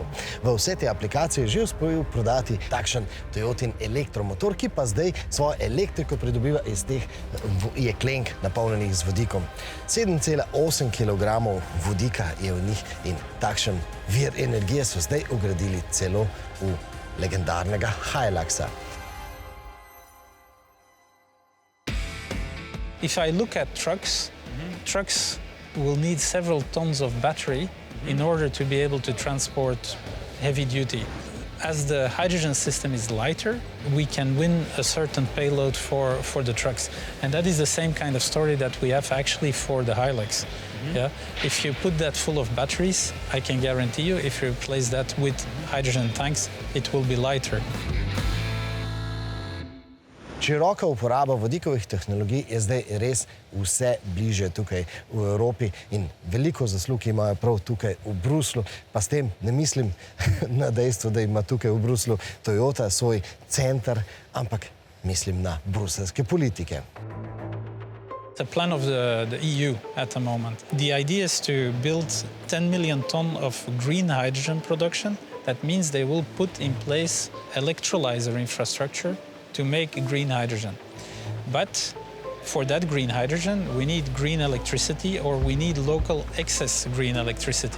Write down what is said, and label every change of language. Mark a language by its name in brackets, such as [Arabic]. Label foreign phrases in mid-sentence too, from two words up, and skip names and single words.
[Slovenian] V vse te aplikacije je že uspel prodati takšen Toyotin elektromotor, ki pa zdaj svojo elektriko pridobiva iz teh jeklenk napolnjenih z vodikom. 7,8 kg vodika je v njih in takšen vir energije so zdaj ugradili celo v legendarnega Hiluxa. [English] If I look at trucks, trucks will need several tons of battery in order to be able to transport heavy duty. As the hydrogen system is lighter, we can win a certain payload for the trucks. And that is the same kind of story that we have actually for the Hilux. Yeah? If you put that full of batteries, I can guarantee you, if you replace that with hydrogen tanks, it will be lighter. [Slovenian] Široka uporaba vodikovih tehnologij je zdaj res vse bliže tukaj v Evropi in veliko zaslug imajo prav tukaj v Bruslju, pa s tem ne mislim na dejstvo, da ima tukaj v Bruslju Toyota svoj center, ampak mislim na bruseljske politike. [English] The plan of the EU at the moment. The idea is to build 10 million ton of green hydrogen production. That means they will put in place electrolyzer infrastructure to make green hydrogen. But for that green hydrogen, we need green electricity or we need local excess green electricity.